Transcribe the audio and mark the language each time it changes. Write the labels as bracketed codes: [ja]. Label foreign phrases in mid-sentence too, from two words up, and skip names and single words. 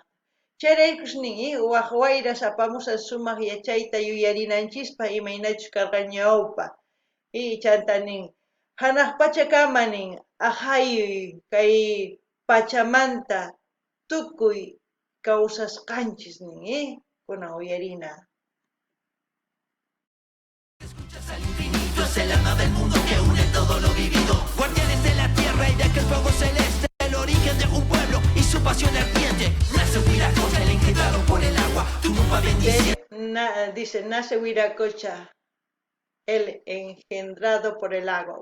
[qu] Chayraykusnin waq wayras apamusan sumaq yachayta yuyarinanchikpa imaynachus karqa ñawpa. Chantanin hanaq pachakamanin ajayuy kay pachamanta tukuy kawsasqanchis nin, kunan uyarina. [es] Al infinito es el alma del mundo que une todo lo vivido. Guardianes de la tierra y de aquel fuego celeste, el origen de un pueblo y su pasión ardiente. Nace Huiracocha, el engendrado por el agua, tu nupa bendición. Dice, nace Huiracocha, el engendrado por el agua.